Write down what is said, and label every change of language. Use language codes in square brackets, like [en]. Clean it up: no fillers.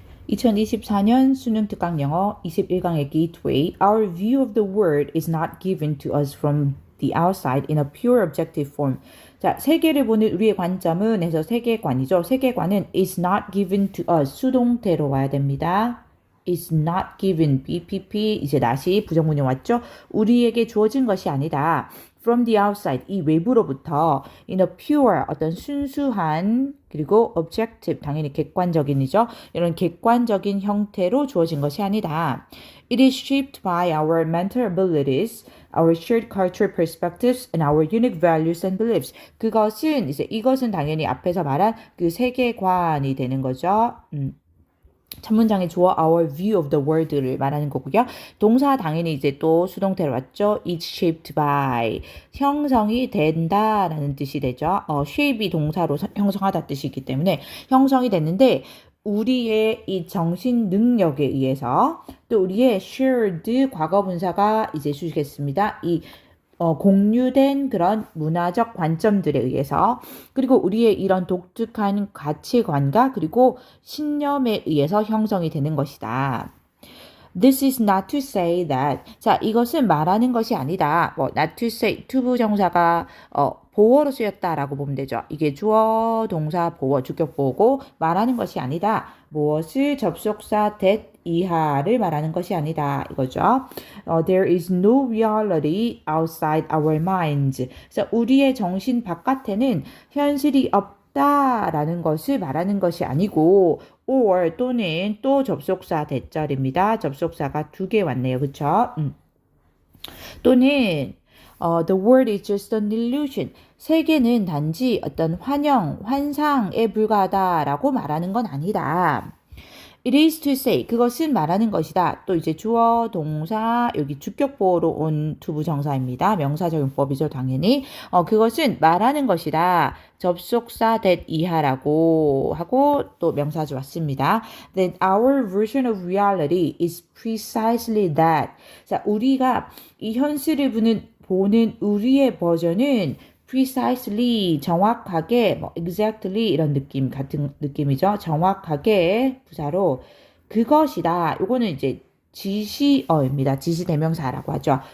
[ko] 2024년 수능 특강 영어 21강의 Gateway. [en] Our view of the world is not given to us from the outside in a pure objective form. [ko] 자, 세계를 보는 우리의 관점은 해서 세계관이죠. [en] 세계관은 is not given to us. [ko] 수동태로 와야 됩니다. is not given. BPP 이제 다시 부정문이 왔죠. 우리에게 주어진 것이 아니다. From the outside, 이 외부로부터 in a pure, 어떤 순수한 그리고 objective, 당연히 객관적인이죠. 이런 객관적인 형태로 주어진 것이 아니다. [en] It is shaped by our mental abilities, our shared cultural perspectives, and our unique values and beliefs. [ko] 이것은 당연히 앞에서 말한 그 세계관이 되는 거죠. 첫 문장의 주어 our view of the world 를 말하는 거고요. 동사 당연히 이제 또 수동태로 왔죠. It's shaped by 형성이 된다라는 뜻이 되죠. shape이 동사로 형성하다 뜻이기 때문에 형성이 됐는데 우리의 이 정신 능력에 의해서 또 우리의 shared 과거분사가 이제 주시겠습니다. 이 공유된 그런 문화적 관점들에 의해서 그리고 우리의 이런 독특한 가치관과 그리고 신념에 의해서 형성이 되는 것이다. [en] This is not to say that. [ko] 자, 이것은 말하는 것이 아니다. not to say, to 부정사가 보어로 쓰였다라고 보면 되죠. 이게 주어, 동사, 보어, 주격 보어고 말하는 것이 아니다. 무엇을 접속사 that 이하를 말하는 것이 아니다. 이거죠. [en] There is no reality outside our minds. [ko] 그래서 우리의 정신 바깥에는 현실이 없다라는 것을 말하는 것이 아니고 or 또는 또 접속사 대절입니다. 접속사가 2개 왔네요. 그쵸? 또는 the world is just an illusion. 세계는 단지 어떤 환상에 불과하다라고 말하는 건 아니다. It is to say, 그것은 말하는 것이다. 또 이제 주어, 동사, 여기 주격보호로 온 투부정사입니다. 명사적용법이죠, 당연히. 그것은 말하는 것이다. 접속사 that 이하라고 하고 또 명사죠 왔습니다. [en] That our version of reality is precisely that. [ko] 자, 우리가 이 현실을 보는 우리의 버전은 precisely 정확하게 exactly 이런 느낌 같은 느낌이죠. 정확하게 부사로 그것이다. 요거는 이제 지시어입니다. 지시대명사라고 하죠.